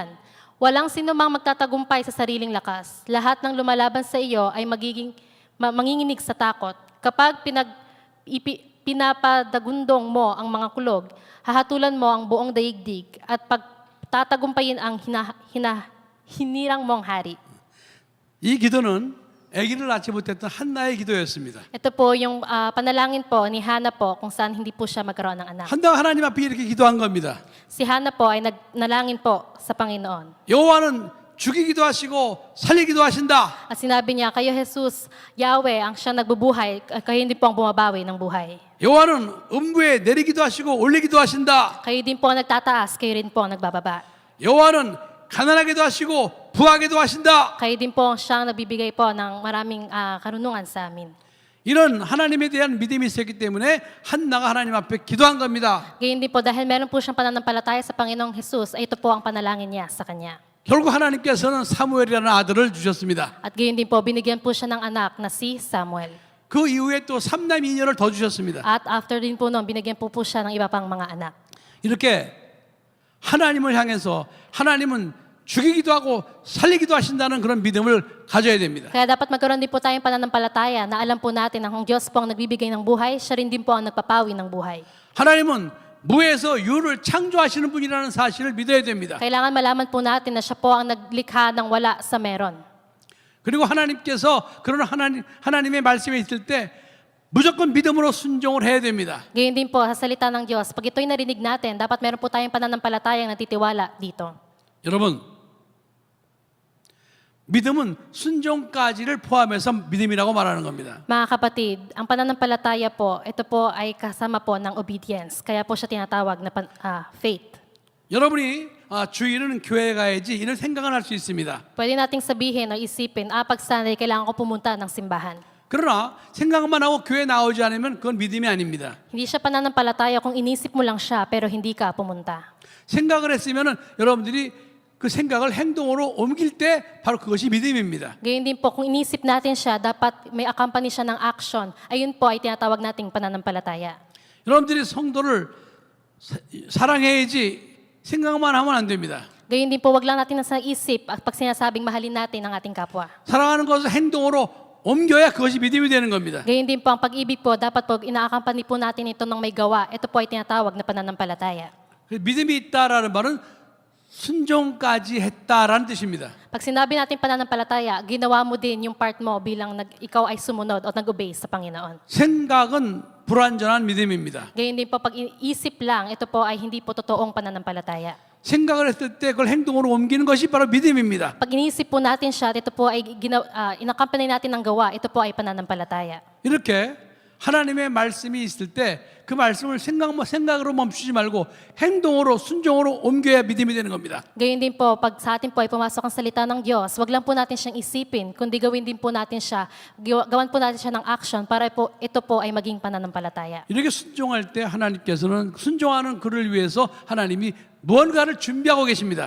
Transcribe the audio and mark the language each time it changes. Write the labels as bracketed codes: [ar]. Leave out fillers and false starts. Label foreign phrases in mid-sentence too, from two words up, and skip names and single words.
[tl] Walang sinumang magtatagumpay sa sariling lakas. Lahat ng lumalaban sa iyo ay manginginig sa takot. Kapag pinapadagundong mo ang mga kulog, hahatulan mo ang buong daigdig at pagtatagumpayin ang hinirang mong hari. [ko] 이 기도는 아기를 낳지 못했던 한나의 기도였습니다. [tl] Ito po yung panalangin po ni Hannah po kung saan hindi po siya magkaroon ng anak. [ko] 한나가 하나님 앞에 이렇게 기도한 겁니다. [tl] Si Hannah po ay nagnalangin po sa Panginoon. [ko] 여호와는 죽이기도 하시고 살리기도 하신다. [tl] At sinabi niya, kayo Jesus, Yahweh, ang siyang nagbubuhay, kayo hindi po ang bumabawi ng buhay. [ko] 여호와는 음부에 내리기도 하시고 올리기도 하신다. [tl] Kayo din po ang nagtataas, kayo rin po ang nagbababa. [ko] 여호와는 가난하게도 하시고 부하게도 하신다. [tl] Kayo din po ang siyang nagbibigay po ng maraming karunungan sa amin. [ko] 이런 하나님에 대한 믿음이 있었기 때문에 한나가 하나님 앞에 기도한 겁니다. [tl] Gayon din po, dahil meron po siyang pananampalataya sa Panginoong Jesus, ay ito po ang panalangin niya sa Kanya. [ko] 결국 하나님께서는 사무엘이라는 아들을 주셨습니다. [tl] At gayon din po, binigyan po siya ng anak na si Samuel. [ko] 그 이후에 또 삼남 이녀를 더 주셨습니다. [tl] At after din po noon, binigyan po siya ng iba pang mga anak. [ko] 이렇게 하나님을 향해서 하나님은 죽이기도 하고 살리기도 하신다는 그런 믿음을 가져야 됩니다. [tl] Kaya dapat magkaroon din po tayong pananampalataya na alam po natin na kung Diyos po ang nagbibigay ng buhay, siya rin din po ang nagpapawi ng buhay. [ko] 하나님은 무에서 유를 창조하시는 분이라는 사실을 믿어야 됩니다. [tl] Kailangan malaman po natin na siya po ang naglikha ng wala sa meron. [ko] 그리고 하나님께서 그런 하나님의 말씀에 있을 때 무조건 믿음으로 순종을 해야 됩니다. [tl] Gayon din po sa salita ng Diyos, pag ito'y narinig natin, dapat meron po tayong pananampalatayang natitiwala dito. [ko] 여러분, 믿음은 순종까지를 포함해서 믿음이라고 말하는 겁니다. [tl] Mga kapatid, ang pananampalataya po, ito po ay kasama po ng obedience. Kaya po siya tinatawag na faith. [ko] 여러분이 주일은 교회 가야지 이런 생각을 할 수 있습니다. [tl] Pwede nating sabihin o isipin, pag Sunday, kailangan ko pumunta ng simbahan. [ko] 그러나 생각만 하고 교회 나오지 않으면 그건 믿음이 아닙니다. [tl] Hindi siya pananampalataya kung inisip mo lang siya pero hindi ka pumunta. [ko] 생각을 했으면은 여러분들이 그 생각을 행동으로 옮길 때 바로 그것이 믿음입니다. [tl] Gayon din po, kung inisip natin siya, dapat may accompany siya ng action. Ayun po ay tinatawag nating pananampalataya. [ko] 여러분들이 성도를 사랑해야지 생각만 하면 안 됩니다. [tl] Gayon din po, wag lang natin nasa isip at pag sinasabing mahalin natin ang ating kapwa. [ko] 사랑하는 것을 행동으로 옮겨야 그것이 믿음이 되는 겁니다. [tl] Gayon din po, ang pag-ibig po, dapat po ina-accompany po natin ito ng may gawa. Ito po ay tinatawag na pananampalataya. [ko] 믿음이 있다라는 말은 순종까지 했다라는 뜻입니다. [tl] Pag sinabi natin pananampalataya, ginawa mo din yung part mo bilang ikaw ay sumunod o nag-obey sa Panginoon. [ko] 생각은 불완전한 믿음입니다. [tl] Gayon din po, pag isip lang, ito po ay hindi po totoong pananampalataya. [ko] 생각을 했을 때 그걸 행동으로 옮기는 것이 바로 믿음입니다. [tl] Pag inisip po natin siya, ito po ay inaccompany natin ng gawa, ito po ay pananampalataya. [ko] 이렇게 하나님의 말씀이 있을 때 그 말씀을 생각으로 멈추지 말고 행동으로 순종으로 옮겨야 믿음이 되는 겁니다. [tl] Gayon din po, pag sa atin po ay pumasok ang salita ng Diyos, wag lang po natin siyang isipin, kundi gawin din po natin siya, gawan po natin siya ng action para po ito po ay maging pananampalataya. [ko] 이렇게 순종할 때 하나님께서는 순종하는 그를 위해서 하나님이 무언가를 준비하고 계십니다.